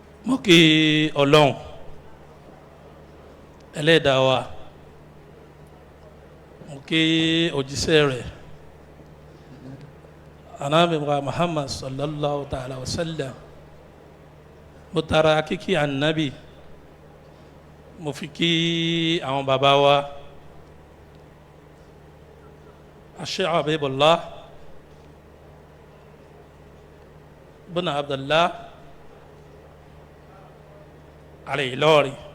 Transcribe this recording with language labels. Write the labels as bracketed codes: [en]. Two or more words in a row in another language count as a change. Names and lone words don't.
[yo] mo kí Ọlọ́run ẹlẹ́dàá wa, mo kí òjíṣẹ́ rẹ̀ [ar] نبي محمد صلى الله تعالى وسلم, [yo] mo tara kíkí ànábì mo fi kí àwọn bàbá wa Sheikh Habibullah bin Abdullah Al-Ilori.